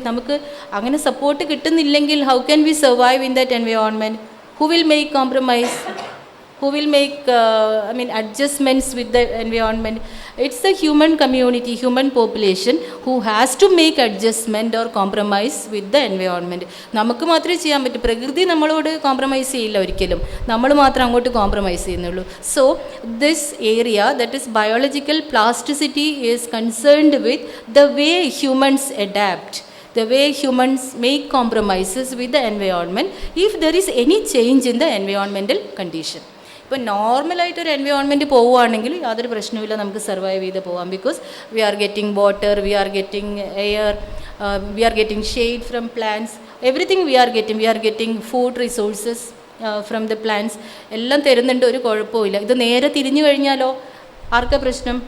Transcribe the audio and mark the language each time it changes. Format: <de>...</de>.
<ml>നമുക്ക് അങ്ങനെ support കിട്ടുന്നില്ലെങ്കിൽ</ml> <en>how can we survive in that environment? Who will make compromise? Who will make adjustments with the environment? It's the human community, human population who has to make adjustment or compromise with the environment.</en> <ml>നമുക്ക് മാത്രമേ ചെയ്യാൻ പറ്റൂ. പ്രകൃതി നമ്മളോട് compromise ചെയ്യില്ല ഒരിക്കലും. നമ്മൾ മാത്രം അങ്ങോട്ട് കോംപ്രമൈസ് ചെയ്യുന്നുള്ളൂ.</ml> <en>So this area, that is biological plasticity, is concerned with the way humans adapt, the way humans make compromises with the environment if there is any change in the environmental condition.</en> <ml>ഇപ്പോൾ നോർമലായിട്ടൊരു environment പോവുകയാണെങ്കിൽ യാതൊരു പ്രശ്നവുമില്ല, നമുക്ക് survive ചെയ്ത് പോവാം.</ml> <en>Because we are getting water, we are getting air, we are getting shade from plants, everything we are getting food resources from the plants.</en> <ml>എല്ലാം തരുന്നുണ്ട്, ഒരു കുഴപ്പമില്ല. ഇത് നേരെ തിരിഞ്ഞു കഴിഞ്ഞാലോ ആർക്കാ പ്രശ്നം?</ml>